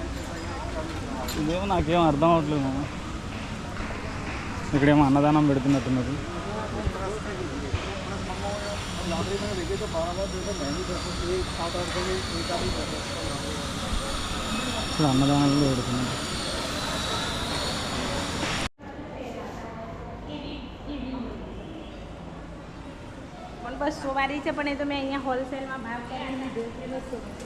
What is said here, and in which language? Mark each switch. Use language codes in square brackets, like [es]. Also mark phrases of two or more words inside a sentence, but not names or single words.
[te] ఇదేమో నాకేం అర్థం అవ్వట్లేదు. ఇక్కడేమో అన్నదానం పెడుతున్నట్టున్నారు. ఇప్పుడు అన్నదానాలు పెడుతున్నారు. [gu] બસ સવારી છે પણ એ તો મેં અહીંયા હોલસેલમાં ભાવ કરીને દેખેલો છે.